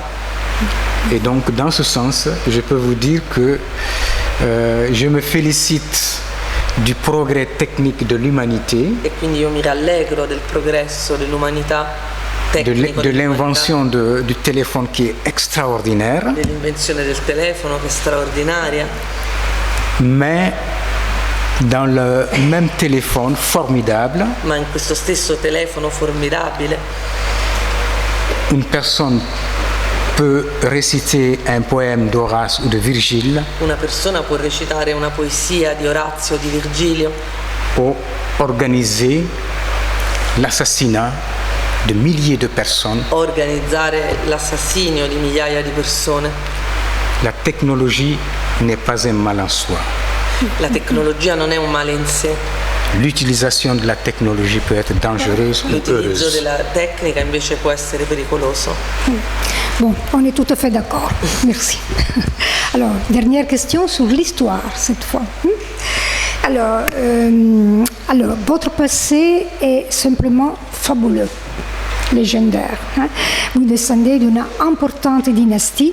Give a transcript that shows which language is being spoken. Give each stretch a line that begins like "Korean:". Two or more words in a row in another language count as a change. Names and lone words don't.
French: Et donc dans ce sens, je peux vous dire que je me félicite du progrès technique de l'humanité,
Italian: e quindi io mi rallegro del progresso dell'umanità,
French: de l'invention du téléphone qui est extraordinaire,
Italian: dell'invenzione del telefono che è straordinaria,
French: mais dans le même téléphone formidable,
Italian: ma in questo stesso telefono formidabile,
French: une personne peut réciter un poème d'Horace ou de Virgile.
Italian: Una persona può recitare una poesia di Orazio o di Virgilio.
French: O organiser l'assassinat de milliers de personnes.
Italian: Organizzare l'assassinio di migliaia di persone.
French: La technologie n'est pas un mal en soi.
Italian: La tecnologia non è un male in sé.
French: L'utilisation de la technologie peut être dangereuse ou heureuse.
Italian: L'utilizzo della tecnica invece può essere pericoloso.
French: Bon, on est tout à fait d'accord. Merci. Alors, dernière question sur l'histoire cette fois. Alors, votre passé est simplement fabuleux. légendaire. Vous descendez d'une importante dynastie.